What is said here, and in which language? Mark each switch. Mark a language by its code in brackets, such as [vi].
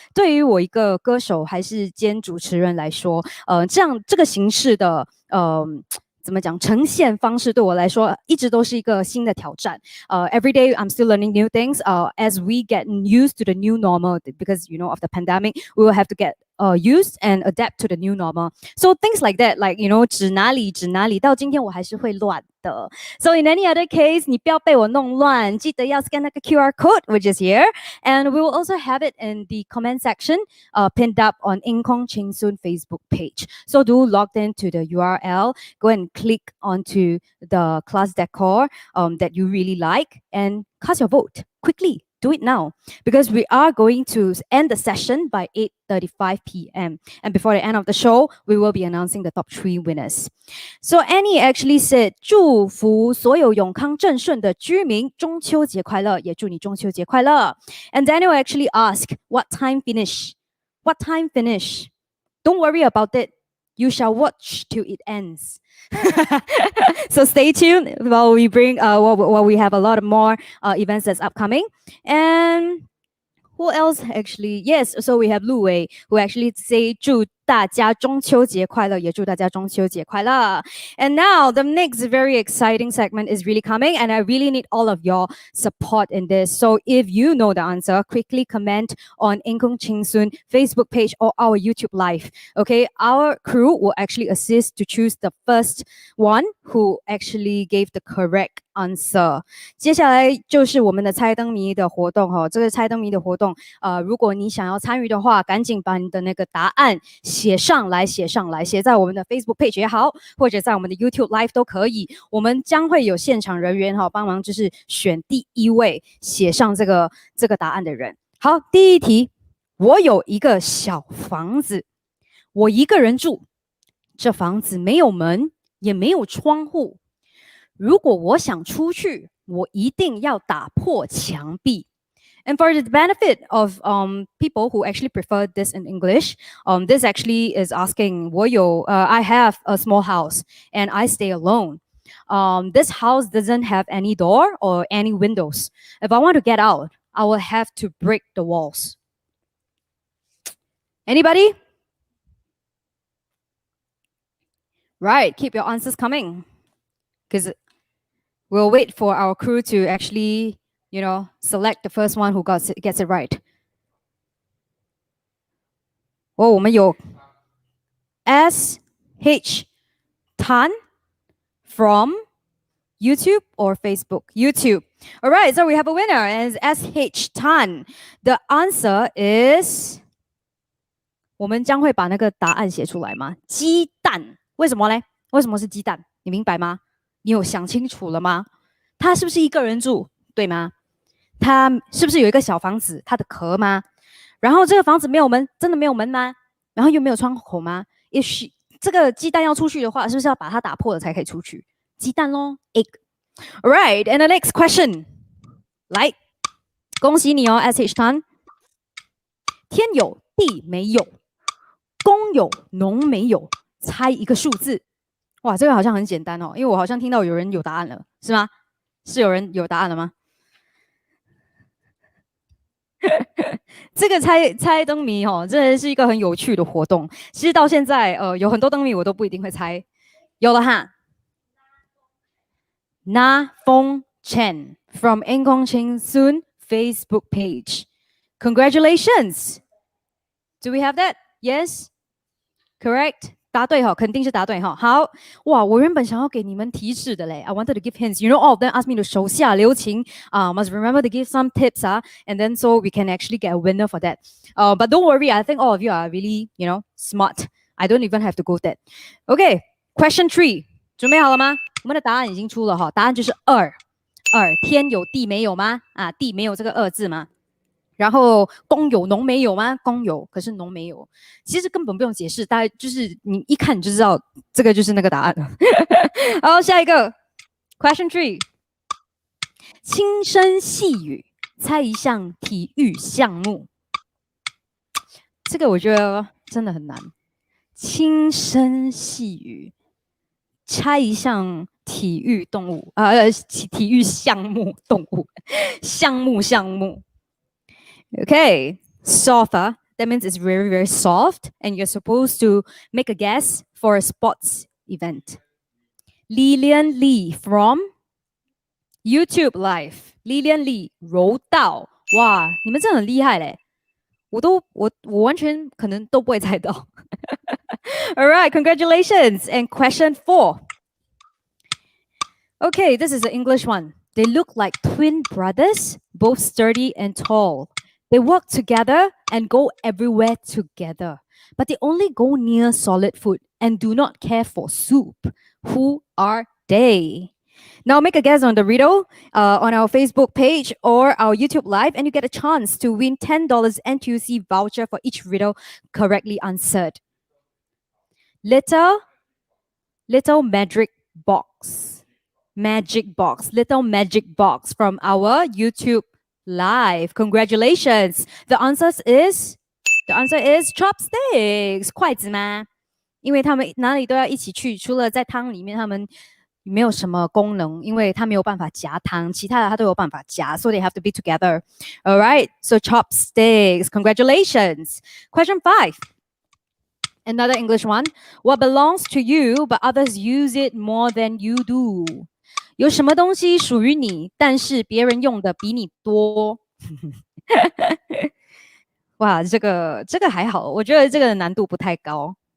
[zh] 对于我一个歌手还是兼主持人来说，这个形式的怎么讲呈现方式对我来说一直都是一个新的挑战。 [en] Every day I'm still learning new things. As we get used to the new normal, because of the pandemic, we will have to get use and adapt to the new normal. So things like that, like [zh] 指哪里到今天我还是会乱的。 [en] So in any other case, [zh] 你不要被我弄乱，记得要 [en] scan 那个 QR code, which is here, and we will also have it in the comment section, pinned up on Incong Cheng Soon Facebook page. So do log into the URL, go and click onto the class decor that you really like, and cast your vote quickly. Do it now because we are going to end the session by 8:35 p.m. And before the end of the show, we will be announcing the top 3 winners. So Annie actually said, [zh] 祝福所有永康正顺的居民中秋节快乐，也祝你中秋节快乐。 [en] And Daniel actually asked, what time finish? What time finish? Don't worry about it. You shall watch till it ends. So stay tuned while we bring while we have a lot of more events that's upcoming. And who else actually? Yes, so we have Lu Wei who actually say [zh] 祝大家中秋节快乐，也祝大家中秋节快乐。 [en] And now the next very exciting segment is really coming, and I really need all of your support in this. So if you know the answer, quickly comment on Incong Cheng Soon Facebook page or our YouTube live. Okay, our crew will actually assist to choose the first one who actually gave the correct answer. [zh] 接下来就是我们的猜灯谜的活动这个猜灯谜的活动，如果你想要参与的话，赶紧把你的那个答案写上来，写在我们的 Facebook page 也好，或者在我们的 YouTube Live 都可以。我们将会有现场人员帮忙，就是选第一位写上这个答案的人。好，第一题，我有一个小房子，我一个人住，这房子没有门，也没有窗户。如果我想出去，我一定要打破墙壁。 [en] And for the benefit of people who actually prefer this in English, this actually is asking, I have a small house and I stay alone. This house doesn't have any door or any windows. If I want to get out, I will have to break the walls. Anybody? Right, keep your answers coming, because we'll wait for our crew to actually select the first one who gets it right. [zh] 我们有 [en] SH Tan from YouTube or Facebook? YouTube. All right, so we have a winner, and it's SH Tan. The answer is [zh] 我们将会把那个答案写出来吗？鸡蛋。为什么嘞？为什么是鸡蛋？你明白吗？你有想清楚了吗？他是不是一个人住，对吗？他是不是有一个小房子，它的壳吗？然后这个房子没有门，真的没有门吗？然后又没有窗口吗？这个鸡蛋要出去的话，是不是要把它打破了才可以出去？鸡蛋咯 ， [en] egg. Alright, and the next question. [zh] 来，恭喜你哦 ，SH Tan。天有地没有，公有农没有，猜一个数字。哇，这个好像很简单哦，因为我好像听到有人有答案了，是吗？是有人有答案了吗？这个猜灯谜真的是一个很有趣的活动。其实到现在有很多灯谜我都不一定会猜。有了哈。 [en] Na Fong Chen from Incong Cheng Soon Facebook page. Congratulations. Do we have that? Yes? Correct? [zh] 答对肯定是答对好，哇，我原本想要给你们提示的嘞。 [en] I wanted to give hints. All of them asked me to [zh] 手下留情 [en] must remember to give some tips and then so we can actually get a winner for that. But don't worry, I think all of you are really, smart. I don't even have to go that. Okay, question 3. [zh] 准备好了吗？我们的答案已经出了答案就是2。天有地没有吗？地没有这个2字吗？然后公有农没有吗？公有，可是农没有。其实根本不用解释，大概就是你一看你就知道这个就是那个答案了。好，下一个 question 3， 轻声细语，猜一项体育项目。这个我觉得真的很难。轻声细语，猜一项体育动物体育项目动物项目。 [en] Okay, softer. That means it's very, very soft, and you're supposed to make a guess for a sports event. [zh] Lilian Lee [en] from YouTube Live. [zh] Lilian Lee 柔道，哇，你们真的很厉害嘞！我完全可能都不会猜到。 [en] All right, congratulations. And question 4. Okay, this is the English one. They look like twin brothers, both sturdy and tall. They work together and go everywhere together, but they only go near solid food and do not care for soup. Who are they? Now make a guess on the riddle on our Facebook page or our YouTube live, and you get a chance to win $10 NTUC voucher for each riddle correctly answered. Little magic box. Little magic box from our YouTube live. Congratulations. The answer is chopsticks. [zh] 筷子吗？因为他们哪里都要一起去，除了在汤里面，他们没有什么功能，因为它没有办法夹汤，其他的它都有办法夹， [en] so they have to be together. All right, so chopsticks. Congratulations. Question 5. Another English one. What belongs to you, but others use it more than you do? [zh] 有什么东西属于你，但是别人用的比你多？哇，这个还好，我觉得这个难度不太高。